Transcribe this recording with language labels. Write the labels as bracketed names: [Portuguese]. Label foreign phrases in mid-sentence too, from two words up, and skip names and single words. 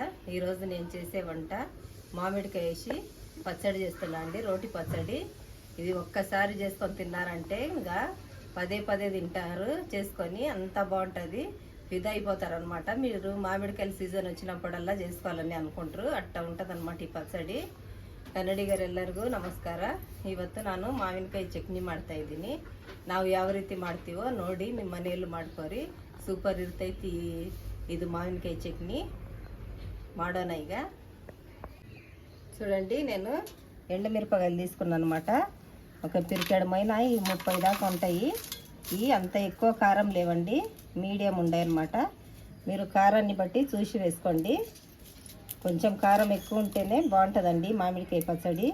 [Telugu] ఈరోజు నేను చేసే వంట మామిడికాయ వేసి పచ్చడి చేస్తున్నా అండి, రోటి పచ్చడి. ఇది ఒక్కసారి చేసుకొని తిన్నారంటే ఇంకా పదే పదే తింటారు చేసుకొని, అంత బాగుంటుంది. ఫిదా అయిపోతారు అనమాట. మీరు మామిడికాయల సీజన్ వచ్చినప్పుడల్లా చేసుకోవాలని అనుకుంటారు, అట్టా ఉంటుంది అనమాట ఈ పచ్చడి. [Kannada] ಕನ್ನಡಿಗರೆಲ್ಲರಿಗೂ ನಮಸ್ಕಾರ. ಇವತ್ತು ನಾನು ಮಾವಿನಕಾಯಿ ಚಟ್ನಿ ಮಾಡ್ತಾ ಇದ್ದೀನಿ. ನಾವು ಯಾವ ರೀತಿ ಮಾಡ್ತೀವೋ ನೋಡಿ ನಿಮ್ಮ ಮನೆಯಲ್ಲೂ ಮಾಡ್ಕೋರಿ, ಸೂಪರ್ ಇರ್ತೈತಿ ಇದು ಮಾವಿನಕಾಯಿ ಚಟ್ನಿ. ಮಾಡೋಣ ಈಗ. [Telugu] చూడండి, నేను ఎండుమిరపకాయలు తీసుకున్నాను అనమాట. ఒక పిరికెడమైన ఈ 30 దాకా ఉంటాయి. ఇవి అంత ఎక్కువ కారం లేవండి, మీడియం ఉండాయి అన్నమాట. మీరు కారాన్ని బట్టి చూసి వేసుకోండి. కొంచెం కారం ఎక్కువ ఉంటేనే బాగుంటుందండి మామిడికాయ పచ్చడి.